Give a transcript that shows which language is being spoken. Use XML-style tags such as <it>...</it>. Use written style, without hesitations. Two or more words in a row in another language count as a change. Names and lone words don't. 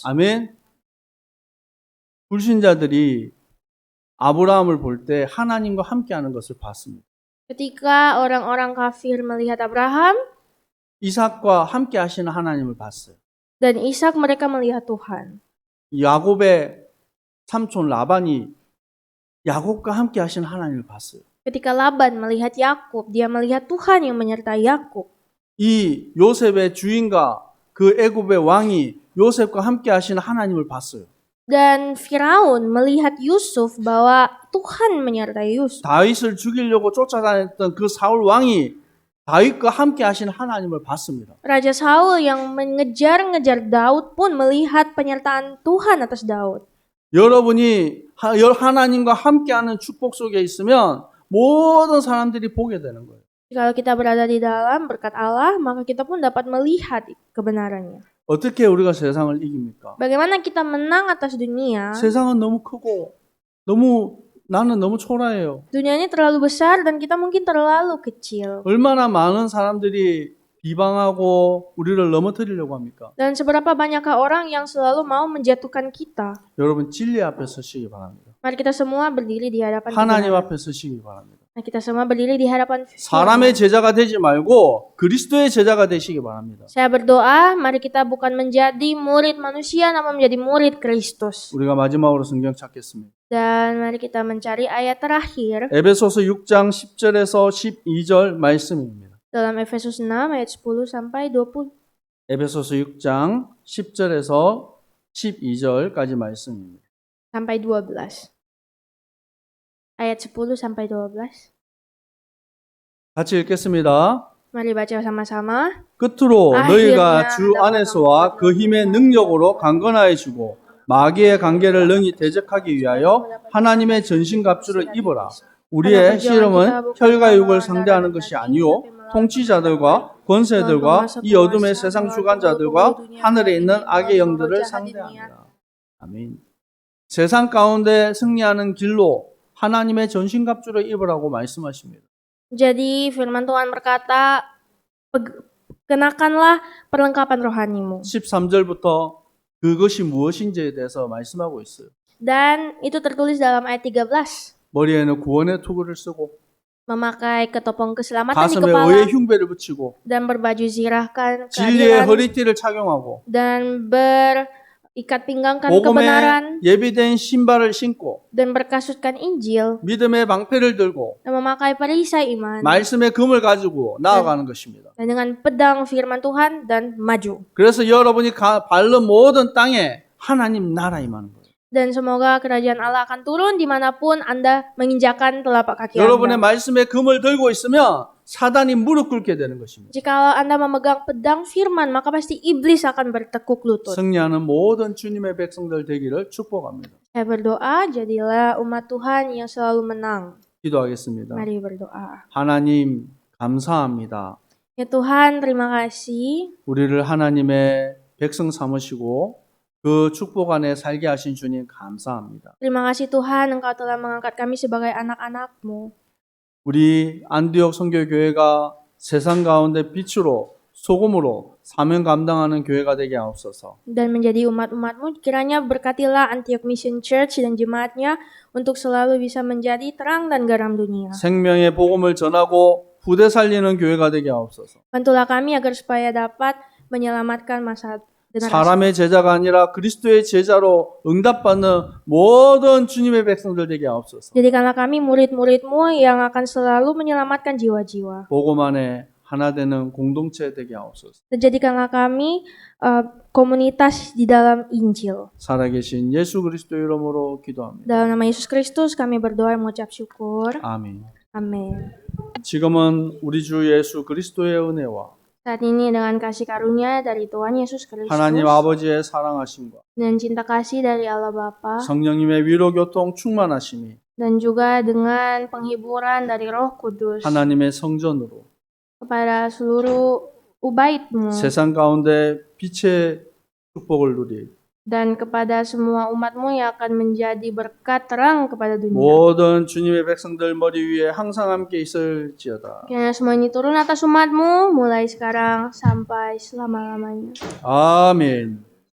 <ko>아멘. 불신자들이 아브라함을 볼 때 하나님과 함께하는 것을 봤습니다.</ko> <id>Ketika orang-orang kafir melihat Abraham</id> <ko>이삭과 함께 하시는 하나님을 봤어요.</ko> <id>dan Ishak, mereka melihat Tuhan.</id> <ko>야곱의 삼촌 라반이 야곱과 함께 하시는 하나님을 봤어요.</ko> <id>Ketika Laban melihat Yakub, dia melihat Tuhan yang menyertai Yakub.</id> <ko>이 요셉의 주인과 그 애굽의 왕이 요셉과 함께 하시는 하나님을 봤어요.</ko> <id>Dan Firaun melihat Yusuf bahwa Tuhan menyertai Yusuf.</id> <ko>다윗을 죽이려고 쫓아다녔던 그 사울 왕이 다윗과 함께 하시는 하나님을 봤습니다.</ko> <id>Raja Saul yang mengejar-ngejar Daud pun melihat penyertaan Tuhan atas Daud.</id> <ko>여러분이 하나님과 함께하는 축복 속에 있으면 모든 사람들이 보게 되는 거예요.</ko> <id>Kalau kita berada di dalam berkat Allah, maka kita pun dapat melihat kebenarannya.</id> <ko>어떻게 우리가 세상을 이깁니까?</ko> <id>Bagaimana kita menang atas dunia?</id> <ko>세상은 너무 크고 너무 나는 너무 초라해요.</ko> <id>Dunia ini terlalu besar dan kita mungkin terlalu kecil.</id> <ko>얼마나 많은 사람들이 비방하고 우리를 넘어뜨리려고 합니까?</ko> <id>Dan seberapa banyakkah orang yang selalu mau menjatuhkan kita?</id> <ko>여러분 진리 앞에 서시기 바랍니다.</ko> <id>Mari kita semua berdiri di hadapan</id> <ko>하나님</ko> <id>kebenaran.</id> <ko>앞에 서시기 바랍니다.</ko> <id>Mari kita semua berdiri di hadapan</id> <ko>사람의 제자가 되지 말고 그리스도의 제자가 되시기 바랍니다.</ko> <id>Saya berdoa, mari kita bukan menjadi murid manusia, namun menjadi murid Kristus.</id> <ko>우리가 마지막으로 성경 찾겠습니다.</ko> <id>Dan mari kita mencari ayat terakhir</id> <ko>에베소서 6장 10절에서 12절 말씀입니다.</ko> <id>dalam Efesus 6 ayat 10 sampai 20.</id> <ko>에베소서 6장 10절에서 12절까지 말씀입니다.</ko> <id>Sampai 12. Ayat 10 sampai 12.</id> <ko>같이 읽겠습니다.</ko> <id>Mari baca sama-sama.</id> <ko>끝으로 너희가</ko> <id>아히르냐,</id> <ko>주 안에서와 그 힘의 능력으로 강건하여지고 마귀의 관계를 능히 대적하기 위하여 하나님의 전신갑주를 입어라. 우리의 실험은 혈과 육을 상대하는 것이 아니요 통치자들과 권세들과 이 어둠의 세상 주관자들과 하늘에 있는 악의 영들을 상대합니다. 아멘. 세상 가운데 승리하는 길로 하나님의 전신갑주를 입으라고 말씀하십니다.</ko> <id>Jadi firman Tuhan berkata, kenakanlah perlengkapan rohanimu.</id> <ko>13절부터 그것이 무엇인지에 대해서 말씀하고 있어요.</ko> <id>Dan itu tertulis dalam ayat 13.</id> <ko>머리에는 구원의 투구를 쓰고</ko> <id>Memakai ketopong keselamatan di</id> <ko>가슴에</ko> <id>kepala</id> <ko>의의 흉배를 붙이고</ko> <id>dan berbaju zirahkan</id> <ko>진리의</ko> <id>keadilan</id> <ko>허리띠를 착용하고</ko> <id>dan berikat pinggangkan</id> <ko>복음에</ko> <id>kebenaran</id> <ko>예비된 신발을 신고</ko> <id>dan berkasutkan Injil</id> <ko>믿음의 방패를 들고</ko> <id>dan memakai perisai iman</id> <ko>말씀의 금을 가지고 나아가는 것입니다.</ko> <id>dan dengan pedang firman Tuhan dan maju.</id> <ko>그래서 여러분이 밟는 모든 땅에 하나님 나라 임하는 거예요.</ko> <id>Dan semoga kerajaan Allah akan turun dimanapun Anda menginjakan telapak kaki</id> <ko>여러분의</ko> <id>Anda.</id> <ko>말씀의 금을 들고 있으면 사단이 무릎 꿇게 되는 것입니다.</ko> <id>Jika Anda memegang pedang firman, maka pasti iblis akan bertekuk lutut.</id> <ko>승리하는 모든 주님의 백성들 되기를 축복합니다.</ko> <id>Saya berdoa, jadilah umat Tuhan yang selalu menang.</id> <ko>기도하겠습니다.</ko> <id>Mari berdoa.</id> <ko>하나님 감사합니다.</ko> <id>Ya Tuhan, terima kasih.</id> <ko>우리를 하나님의 백성 삼으시고 그 축복 안에 살게 하신 주님 감사합니다.</ko> <id>Terima kasih Tuhan, Engkau telah mengangkat kami sebagai anak-anak-Mu.</id> <ko>우리 안디옥 선교교회가 세상 가운데 빛으로 소금으로 사명 감당하는 교회가 되게 하옵소서.</ko> <id>Dan menjadi umat-umat-Mu, kiranya berkatilah Antioch Mission Church dan jemaatnya untuk selalu bisa menjadi terang dan garam dunia.</id> <ko>생명의 복음을 전하고 후대 살리는 교회가 되게 하옵소서.</ko> <id>Bantulah kami agar supaya dapat menyelamatkan masa generasi.</id> <ko>사람의 제자가 아니라 그리스도의 제자로 응답받는 모든 주님의 백성들 되게 하옵소서.</ko> <id>Jadikanlah kami murid-murid-Mu yang akan selalu menyelamatkan jiwa-jiwa.</id> <ko>복음 안에 하나 되는 공동체 되게 하옵소서.</ko> <id>Dan jadikanlah kami komunitas di dalam Injil.</id> <ko>살아계신 예수 그리스도 이름으로 기도합니다.</ko> <id>Dalam nama Yesus Kristus kami berdoa dan mengucap syukur.</id> <ko>아멘.</ko> <id>Amin.</id> <ko>지금은 우리 주 예수 그리스도의 은혜와</ko> <id>Saat ini dengan kasih karunia dari Tuhan Yesus Kristus</id> <ko>하나님 아버지의 사랑하심과</ko> <id>dan cinta kasih dari Allah Bapa</id> <ko>성령님의 위로 교통 충만하심이</ko> <id>dan juga dengan penghiburan dari Roh Kudus</id> <ko>하나님의 성전으로</ko> <id>kepada seluruh ubaid-Mu</id> <ko>세상 가운데 빛의 축복을 누릴</ko> <id>dan kepada semua umat-Mu yang akan menjadi berkat terang kepada dunia.</id> <ko>모든 주님의 백성들 머리 위에 항상 함께 있을지어다.</ko> <id>Kiranya semua ini turun atas umat-Mu mulai sekarang sampai selama-lamanya.</id> <ko>아멘.</ko>